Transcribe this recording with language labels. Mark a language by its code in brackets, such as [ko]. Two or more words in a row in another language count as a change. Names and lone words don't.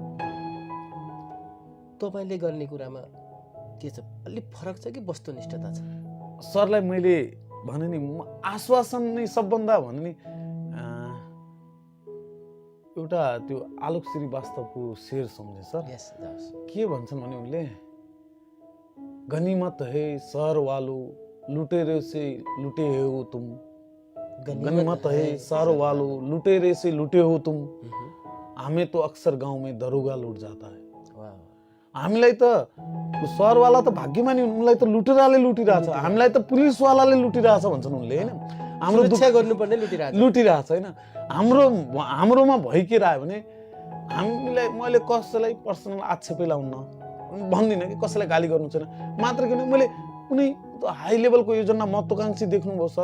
[ne] तपाईँले गर्ने कुरामा के छ, अलिक फरक छ कि वस्तुनिष्ठता छ? सरलाई मैले भने नि आश्वासन नै सबभन्दा भने नि एउटा त्यो आलोक श्रीवास्तवको शेर सम्झे सर। के भन्छन् भने उनले, [hi] गनीमत है शहर वालो लुटेरे से लुटे हो तुम, गनीमत है शहर वालो लुटेरे से लुटे हो तुम, हमें तो अक्सर गाउँ में दरोगा लुट जाता है। [ne] हामीलाई त शहरवाला त भाग्यमानी, उनलाई त लुटेराले लुटिरहेछ, हामीलाई त पुलिसवालाले लुटिरहेछ भन्छन् उनले होइन। हाम्रो सुरक्षा गर्नुपर्ने लुटिरहेछ होइन। हाम्रोमा भइकेर आयो भने हामीलाई, मैले कसैलाई पर्सनल आक्षेपै लाउन्न भन्दिनँ कि कसैलाई गाली गर्नु छैन, मात्र किन मैले कुनै [en] high levelको [ne] योजना महत्त्वकाङ्क्षी देख्नुभयो सर।